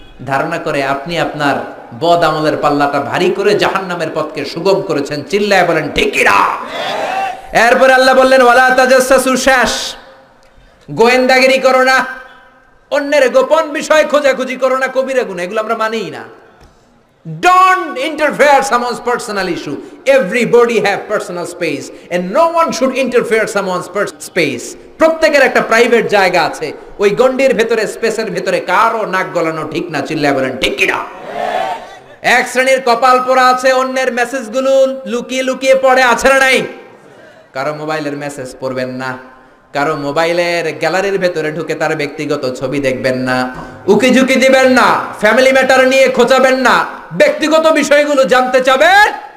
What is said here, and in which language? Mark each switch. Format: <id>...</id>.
<bn>ধারণা করে আপনি আপনার বদ আমলের পাল্লাটা ভারী করে জাহান্নামের পথকে সুগম করেছেন। চিল্লায় বলেন ঠিক কি না? এরপর আল্লাহ বললেন ওয়ালা তাজাসসু, শেষ। গোয়েন্দাগিরি করো না, অন্যের গোপন বিষয় খোঁজাখুঁজি করো না, কবিরা গুনাহ, এগুলো আমরা মানিই না।</bn> <en>Don't interfere someone's personal issue. Everybody have personal space and no one should interfere someone's space.</en> <bn>প্রত্যেকের একটা প্রাইভেট জায়গা আছে, ওই গন্ডির ভেতরে, স্পেসের ভেতরে কারো নাক গলানো ঠিক না। চিল্লায় বলেন ঠিক কি না? এক শ্রেণীর কপাল পোড়া আছে, অন্যের মেসেজগুলো লুকিয়ে লুকিয়ে পড়ে, আছে না নাই? কারো মোবাইলের মেসেজ পড়বেন না, কারো মোবাইলের গ্যালারির ভেতরে ঢুকে তার ব্যক্তিগত ছবি দেখবেন না, উকি ঝুঁকি দিবেন না, ফ্যামিলি ম্যাটার নিয়ে খোঁচাবেন না, ব্যক্তিগত বিষয়গুলো জানতে চাবেন।</bn>